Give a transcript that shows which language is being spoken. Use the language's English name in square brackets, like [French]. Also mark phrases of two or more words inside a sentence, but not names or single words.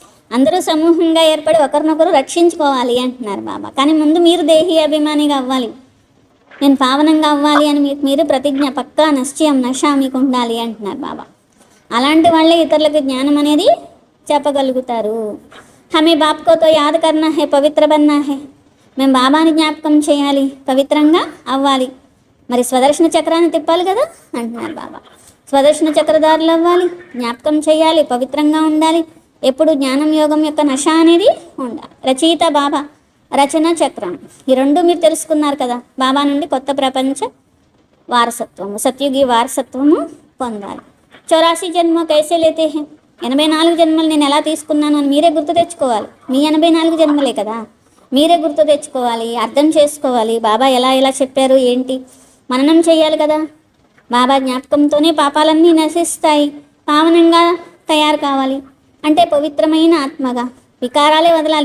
[Telugu] అందరూ సమూహంగా ఏర్పడి ఒకరినొకరు రక్షించుకోవాలి అంటున్నారు బాబా. కానీ ముందు మీరు దేహీ అభిమానిగా అవ్వాలి, నేను పావనంగా అవ్వాలి అని మీకు మీరు ప్రతిజ్ఞ, పక్కా నిశ్చయం, నష మీకు ఉండాలి అంటున్నారు బాబా. అలాంటి వాళ్ళే ఇతరులకు జ్ఞానం అనేది చెప్పగలుగుతారు. [Hindi] हमें बाप को तो याद करना है, पवित्र बनना है, [Telugu] మేము బాబాని జ్ఞాపకం చేయాలి, పవిత్రంగా అవ్వాలి. మరి స్వదర్శన చక్రాన్ని తిప్పాలి కదా అంటున్నారు బాబా. స్వదర్శన చక్రధారులు అవ్వాలి, జ్ఞాపకం చేయాలి, పవిత్రంగా ఉండాలి, ఎప్పుడు జ్ఞానం యోగం యొక్క నష అనేది ఉండాలి. రచయిత బాబా, రచన చక్రం, ఈ రెండు మీరు తెలుసుకున్నారు కదా. బాబా నుండి కొత్త ప్రపంచ వారసత్వము, సత్యుగి వారసత్వము పొందాలి. [Hindi] 84 जन्म कैसे लेते हैं, [Telugu] 84 జన్మలు నేను ఎలా తీసుకున్నాను అని మీరే గుర్తు తెచ్చుకోవాలి. మీ 84 జన్మలే కదా, మీరే గుర్తు తెచ్చుకోవాలి, అర్థం చేసుకోవాలి. బాబా ఎలా ఎలా చెప్పారు ఏంటి మననం చేయాలి కదా. బాబా జ్ఞాపకంతోనే పాపాలన్నీ నశిస్తాయి, పావనంగా తయారు కావాలి అంటే పవిత్రమైన ఆత్మగా వికారాలే వదలాలి.